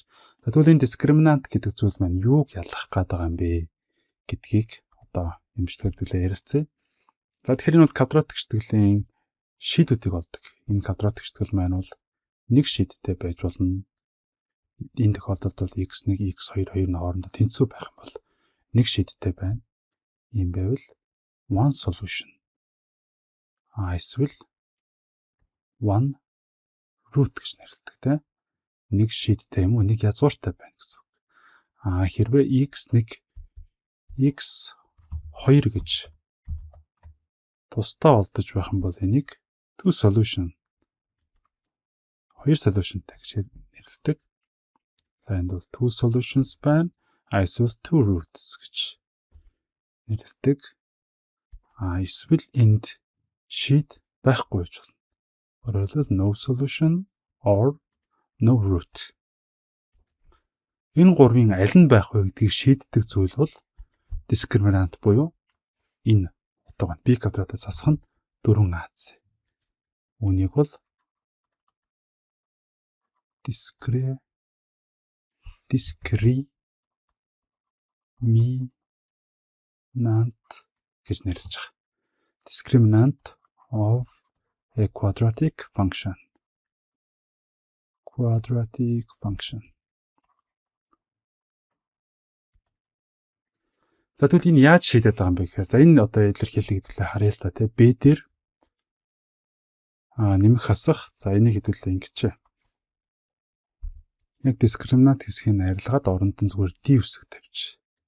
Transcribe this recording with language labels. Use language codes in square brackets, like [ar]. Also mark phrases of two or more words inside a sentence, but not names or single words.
[mn] За тэгвэл энэ дискриминант гэдэг зүйл маань юуг ялгах гээд байгаа юм бэ гэдгийг одоо энэ бичлэгээр ярилцъя. За тэгэхээр энэ бол квадрат гიშтгэлийн шийдвүүдийг олдог. Энэ квадрат гიშтгэл маань бол нэг шийдтэй байж болно. Энэ тохиолдолд бол x1, x2 хоёрын хоорондоо тэнцүү байх юм бол нэг шийдтэй байна. Ийм байвал [en] one solution. [mn] Эсвэл [en] one root [mn] гэж нэрлэдэг тийм. Нэг шийдтэй юм уу, нэг язгууртай байна гэсэн үг. Хэрвээ x1, x2 гэж тусдаа олдож байх юм бол энийг [en] two solution. [mn] Хоёр solutionтай гэж нэрлэдэг. За энд бол [en] two solutions [mn] байна. Эсвэл [en] two roots [mn] гэж нэрлэдэг. Эсвэл энд шийд байхгүй гэж болно. Өөрөөр хэлбэл [en] no solution or no root. [mn] Энэ гурвын аль нь байх вэ гэдгийг шийддэг зүйл бол дискриминант буюу энэ утга нь b квадратаас хасах нь 4ac. Үүнийг бол дискриминант гэж нэрлэж байгаа. [en] Discriminant of a quadratic function. Quadratic function. [mn] За тэгвэл энэ яаж шийдээд байгаа юм бэ гэхээр за энэ одоо илэрхийлэг хэдүүлээ харъя л та тий. B дээр нэмэх хасах. За энийг хэдүүлээ ингэчээ. Яг дискриминант хэсгийг арилгаад оронд нь зүгээр d үсэг тавьчих.